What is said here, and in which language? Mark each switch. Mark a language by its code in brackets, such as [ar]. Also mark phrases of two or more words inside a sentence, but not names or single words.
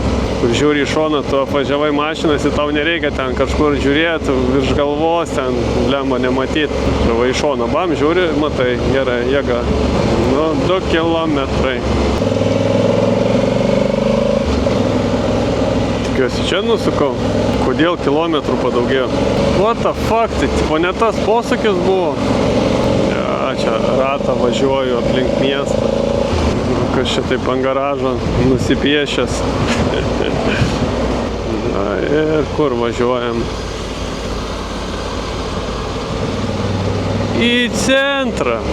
[lt] Kur žiūri į šoną, tu apvažiavai mašinas ir tau nereikia ten kažkur žiūrėti virš galvos, ten lemba nematyti. Žavai į šoną, bam, žiūri, matai, gerai, jėga. Nu, 2 kilometrai. Tikiuosi, čia nusukau. Kodėl kilometrų padaugėjo? [en] What the fuck, [lt] tai tipo ne tas posūkis buvo. Ja, čia ratą važiuoju aplink miestą. Kas čia taip ant garažo nusipiešęs. Ir kur važiuojam? Į centrą.